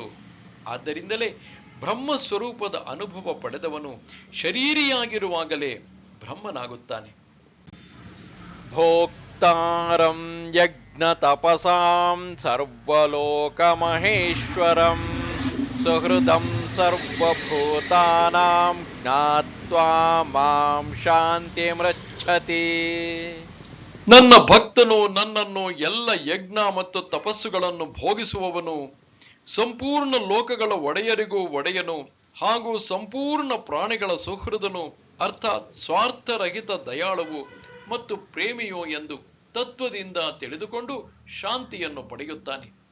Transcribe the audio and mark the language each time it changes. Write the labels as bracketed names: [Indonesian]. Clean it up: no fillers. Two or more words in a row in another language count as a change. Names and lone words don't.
[Kannada] ಆದ್ದರಿಂದಲೇ ಬ್ರಹ್ಮ ಸ್ವರೂಪದ ಅನುಭವ ಪಡೆದವನು ಶರೀರಿಯಾಗಿರುವಾಗಲೇ ಬ್ರಹ್ಮನಾಗುತ್ತಾನೆ. [Sanskrit] ಭೋಕ್ತಾರಂ ಯಜ್ಞ ತಪಸಾಂ ಸರ್ವಲೋಕ ಮಹೇಶ್ವರಂ ಸುಹೃದಂ ಸರ್ವಭೂತಾನಾಂ ಜ್ಞಾತ್ವಾ ಮಾಂ ಶಾಂತಿಮೃಚ್ಛತಿ. [Kannada] ನನ್ನ ಭಕ್ತನು ನನ್ನನ್ನು ಎಲ್ಲ ಯಜ್ಞ ಮತ್ತು ತಪಸ್ಸುಗಳನ್ನು ಭೋಗಿಸುವವನು, ಸಂಪೂರ್ಣ ಲೋಕಗಳ ಒಡೆಯರಿಗೂ ಒಡೆಯನು ಹಾಗೂ ಸಂಪೂರ್ಣ ಪ್ರಾಣಿಗಳ ಸುಹೃದನು ಅರ್ಥಾತ್ ಸ್ವಾರ್ಥರಹಿತ ದಯಾಳುವು ಮತ್ತು ಪ್ರೇಮಿಯೋ ಎಂದು ತತ್ವದಿಂದ ತಿಳಿದುಕೊಂಡು ಶಾಂತಿಯನ್ನು ಪಡೆಯುತ್ತಾನೆ.